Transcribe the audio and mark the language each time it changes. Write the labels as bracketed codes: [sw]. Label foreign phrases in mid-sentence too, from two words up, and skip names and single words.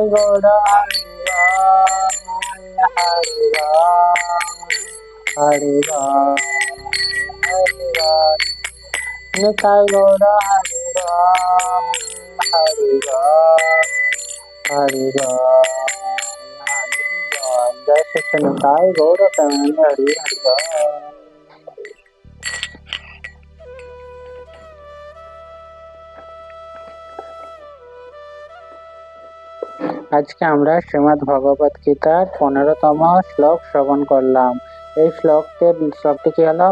[sa] Gaura Hare Ram Hare Ram Hare Ram Hare Ram Nitai Gaura Hare Ram Hare Ram Hare Ram Hare Ram Jai Shri Nitai Gaura Premani Hare Hare Ram। [bn] আজকে আমরা শ্রীমদ্ ভগবত গীতার 15তম শ্লোক শ্রবণ করলাম। এই শ্লোকটি কি হলো?